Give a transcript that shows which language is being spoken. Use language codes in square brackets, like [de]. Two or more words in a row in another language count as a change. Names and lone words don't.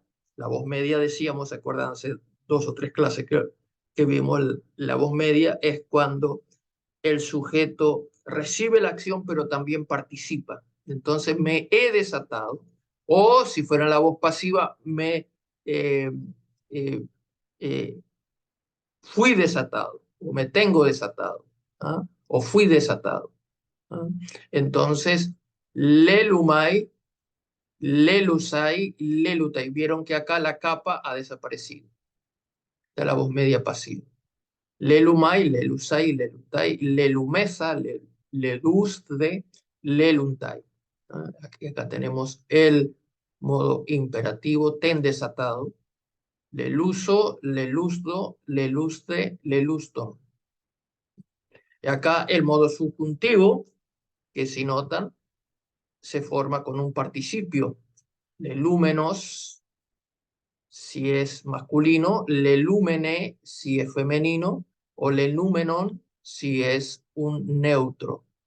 [es] La voz media decíamos, ¿se acuerdan? Hace 2 o 3 clases que vimos, la voz media es cuando el sujeto recibe la acción, pero también participa. Entonces me he desatado. O si fuera la voz pasiva, me eh, eh, eh, fui desatado, o me tengo desatado, ¿ah? O fui desatado. ¿Ah? Entonces, [el] λέλυμαι, λέλυσαι, λέλυται. [es] Vieron que acá la capa ha desaparecido de la voz media pasiva. [el] λέλυμαι, λέλυσαι, λέλυται, λελύμεθα, λέλυσθε, λέλυνται. [es] ¿Ah? Acá tenemos el modo imperativo, ten desatado. [el] λέλυσο, λελύσθω, λέλυσθε, λελύσθων. [es] Y acá el modo subjuntivo, que si notan, se forma con un participio. Lelúmenos, si es masculino, lelúmene, si es femenino, o lelúmenon, si es un neutro.